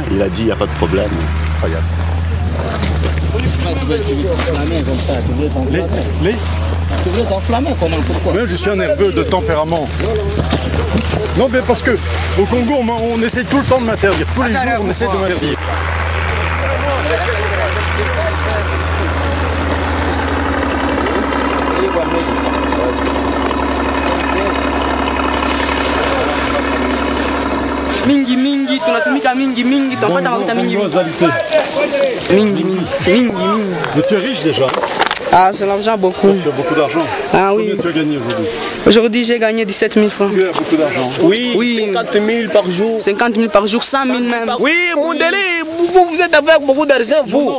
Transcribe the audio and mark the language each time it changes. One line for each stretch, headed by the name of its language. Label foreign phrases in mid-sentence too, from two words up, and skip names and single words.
French: Il a dit il n'y a pas de problème. Incroyable. Tu veux t'enflammer comment? Pourquoi? Mais je suis un nerveux de tempérament. Non, mais parce que au Congo, on essaie tout le temps de m'interdire. Tous les jours, on essaie de m'interdire.
Swahili: Mingi, tunatumika mingi, tunapata mafuta mingi. Mingi.
French: Mais tu es riche déjà. Ah, c'est l'argent beaucoup. Tu as beaucoup d'argent. Ah oui. Combien tu as gagné aujourd'hui? Aujourd'hui, j'ai gagné 17 000 francs. Tu as beaucoup d'argent. Oui, 50 000 par jour. 50 000 par jour, 100 000 même. Oui, Mondele, vous êtes avec beaucoup d'argent, vous.